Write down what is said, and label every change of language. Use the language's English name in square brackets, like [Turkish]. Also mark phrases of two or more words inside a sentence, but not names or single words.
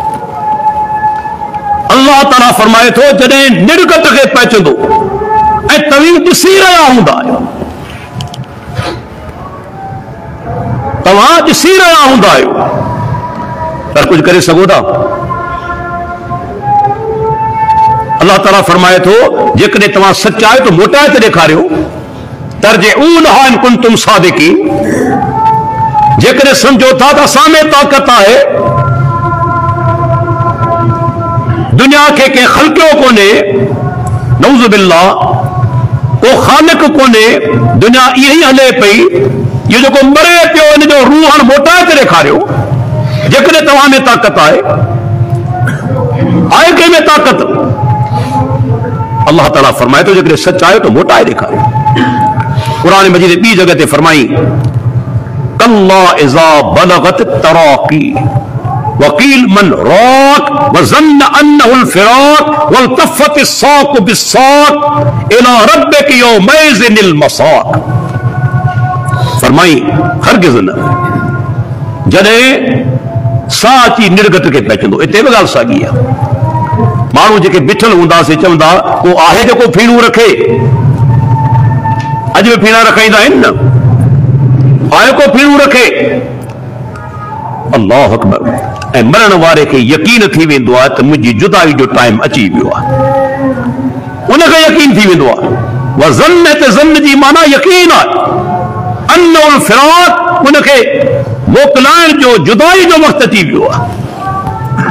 [Sindhi] अल्लाह ताला फरमाए थो जॾहिं निर्गत खे पहुचंदो ऐं तव्हीं ॾिसी रहिया हूंदा आहियो, तव्हां ॾिसी रहिया हूंदा आहियो, पर कुझु करे सघो था? अल्लाह ताला फरमाए थो जेकॾहिं तव्हां सच आहियो त मोटाए त ॾेखारियो, [Arabic] ترجعونها إن كنتم صادقين. [Sindhi] जेकॾहिं सम्झो था त असां में ताक़त आहे, दुनिया खे कंहिं ख़ल्क़ियो कोन्हे, [Arabic] نعوذ بالله, [Sindhi] को ख़ालिक़ कोन्हे, दुनिया ईअं ई हले पई, इहो जेको मरे पियो इन जो रूह हाणे मोटाए ते ॾेखारियो। जेकॾहिं तव्हां में ताक़त आहे कंहिं में ताक़त? अल्लाह ताला फरमाए थो जेकॾहिं सच आहियो त मोटाए ॾेखारियो। क़ुरान मजीद ॿी जॻह ते फरमाई [Arabic] كلا إذا بلغت التراقي وقيل من راق وظن أنه الفراق والتفت الساق بالساق إلى ربك يومئذ المساق. [Sindhi] फरमाई हरगिज़ न, जॾहिं साह अची निर्गत खे पहुचंदो। हिते बि ॻाल्हि साॻी आहे। माण्हू जेके बीठल हूंदासीं चवंदा को आहे जेको फीणू रखे, अज भी पीना रखाईंदा आहिनि न, आयो को पीणू रखे। [Arabic] الله أكبر. [Sindhi] ऐं मरण वारे खे यकीन थी वेंदो आहे त मुंहिंजी जुदाई जो टाइम अची वियो आहे, उनखे यकीन थी वेंदो आहे। वज़न्न ते ज़न्न जी माना यकीन आहे। [Arabic] أنه الفراق, [Sindhi] उनखे मोकिलाइण जो, जुदाई जो वक़्तु अची वियो आहे।